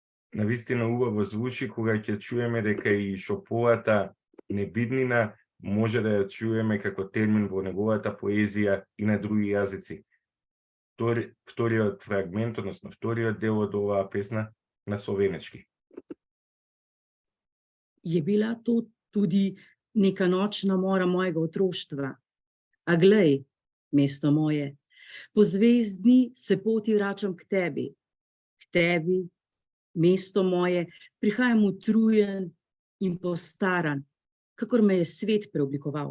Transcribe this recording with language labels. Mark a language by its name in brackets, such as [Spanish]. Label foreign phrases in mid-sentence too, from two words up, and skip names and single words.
[Macedonian] навистина убаво звучи кога ќе чуеме дека и шоповата небиднина може да ја чуеме како термин во неговата поезија и на други јазици. Вториот фрагмент, односно вториот дел од оваа песна на словенечки. [Slovenian] Je bila to tudi neka nočna mora mojega otroštva. A glej, mesto moje, po zvezdni se poti vračam k tebi, mesto moje, prihajam utrujen in postaran, kakor me je svet preoblikoval.